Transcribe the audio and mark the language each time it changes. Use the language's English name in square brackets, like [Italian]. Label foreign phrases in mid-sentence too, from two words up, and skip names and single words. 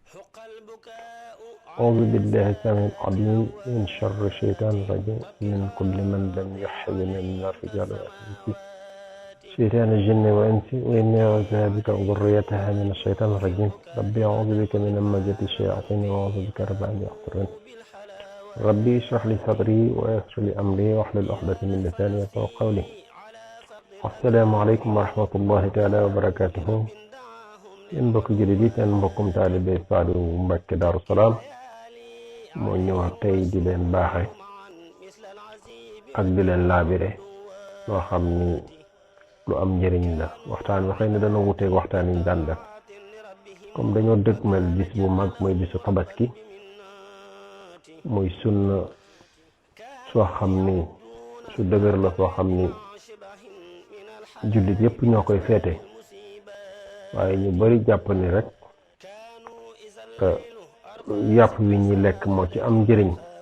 [Arabic] أعوذ بالله السميع العليم من شر الشيطان الرجيم من كل من لم يحزن من الرجال والأنس شيطان الجن والإنس وإني أعوذ بك وذريتها من الشيطان الرجيم ربي أعوذ بك من همزات الشياطين وأعوذ بك رب أن يحضرون ربي اشرح لي صدري ويسر لي أمري واحلل عقدة من لساني يفقهوا قولي. السلام عليكم ورحمة الله تعالى وبركاته. [Wolof] yéen mbokk jullit yi seen mbokkum taalibe Saliou Mbacké Darou Salam moo ñëw tey di leen baaxe ak di leen laabire loo xam ni lu am njëriñ la. waxtaan wi xëy na dana wuteeg waxtaan yi ñu daan def comme dañoo dëgmal bis bu mag mooy bisu tabaski muy sunna soo xam ni su dëgër la soo xam ni jullit yépp ñoo koy feete waaye ñu bari jàpp ni rek yàpp wi ñi lekk moo ci am njëriñ